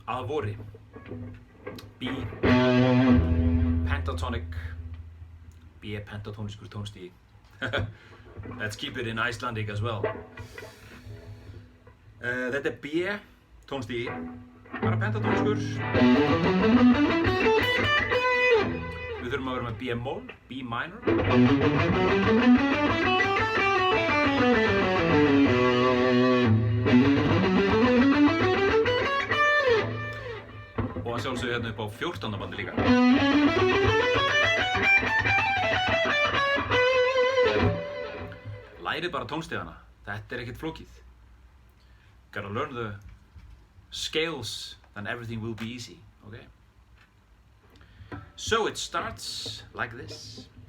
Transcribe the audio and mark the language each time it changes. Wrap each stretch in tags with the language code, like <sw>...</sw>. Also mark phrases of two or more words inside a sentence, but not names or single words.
<is>vori. B, pentatonic, B pentatóniskur tónstigi.</is> <en>Let's keep it in Icelandic as well.</en> <is>Þetta B tónstigi, bara pentatóniskur. Við þurfum að vera með B-moll, B-minor. Og að sjálfsögðu hérna upp á 14. bandi líka. Lærið bara tónstigana, þetta ekkert flókið.</is> <en>Gotta learn the scales, then everything will be easy, okay? So it starts like this.</en>